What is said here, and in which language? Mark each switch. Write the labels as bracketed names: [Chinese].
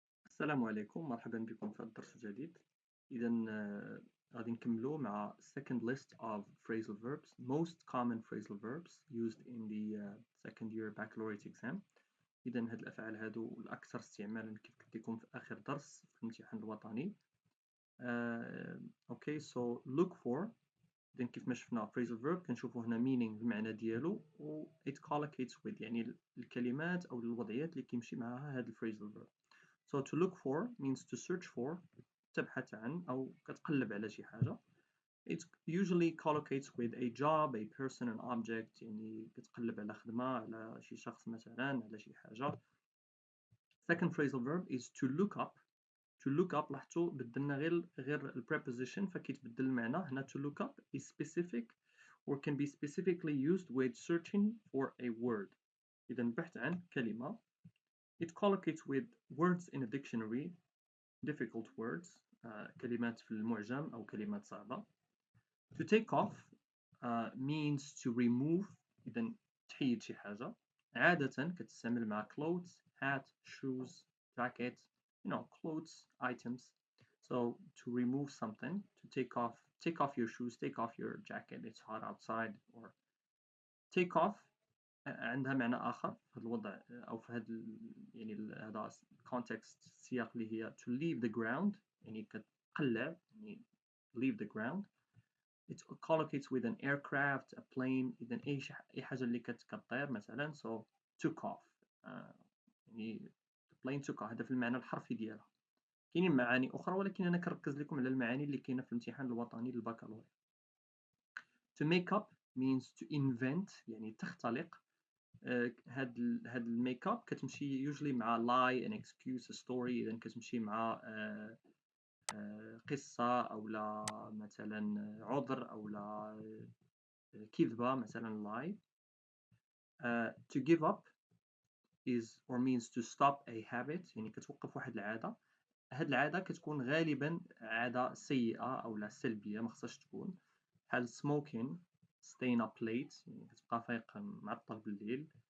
[Arabic] السلام عليكم، مرحبا بكم في الدرس الجديد. إذا غادي نكملو مع [English] second list of phrasal verbs, most common phrasal verbs used in the second year baccalaureate exam. [Arabic] إذا هاد الأفعال هادو الأكثر استعمالا كيف قلت لكم في آخر درس في الامتحان الوطني. [English] Okay, so look for. [Arabic] إذا كيف ما شفنا phrasal verb كنشوفو هنا meaning المعنى ديالو و [English] it collocates with [Arabic] يعني الكلمات أو الوضعيات اللي كيمشي معها هاد phrasal verb. [English] So to look for means to search for [Arabic] تبحث عن أو كتقلب على شي حاجة. [English] It usually collocates with a job, a person, an object. [Arabic] يعني كتقلب على خدمة على شي شخص مثلا على شي حاجة. [English] Second phrasal verb is to look up. To look up [Arabic] لاحظتوا بدلنا غير preposition فكيتبدل المعنى. [English] هنا to look up is specific or can be specifically used with searching for a word. [Arabic] إذا البحث عن كلمة. [English] It collocates with words in a dictionary, difficult words, [Arabic] كلمات في المعجم أو كلمات صعبة. [English] To take off means to remove. [Arabic] إذا تحيد شي حاجة. عادة كتستعمل مع [English] clothes, hat, shoes, jacket, clothes, items. So to remove something, to take off your shoes, take off your jacket, it's hot outside. Or take off [Arabic] عندها معنى آخر في هذا الوضع أو في هذا يعني هذا context السياق اللي هي [English] to leave the ground [Arabic] يعني كتقلع يعني [English] leave the ground. It collocates with an aircraft, a plane. [Arabic] إذا أي حاجة اللي كتطير مثلا. [English] So took off يعني the plane took off. [Arabic] هذا في المعنى الحرفي ديالها. كاينين معاني أخرى ولكن أنا كنركز لكم على المعاني اللي كاينة في الامتحان الوطني للبكالوريا. [English] To make up means to invent [Arabic] يعني تختلق. هاد الميك اب كتمشي usually مع [English] lie, an excuse, a story. [Arabic] إذا كتمشي مع قصة أو لا مثلا عذر أو لا كذبة مثلا lie. [English] To give up is or means to stop a habit [Arabic] يعني كتوقف واحد العادة. هاد العادة كتكون غالبا عادة سيئة أو لا سلبية ما خصهاش تكون. بحال [English] smoking, staying up late [Arabic] يعني كتبقى فايق معطل بالليل.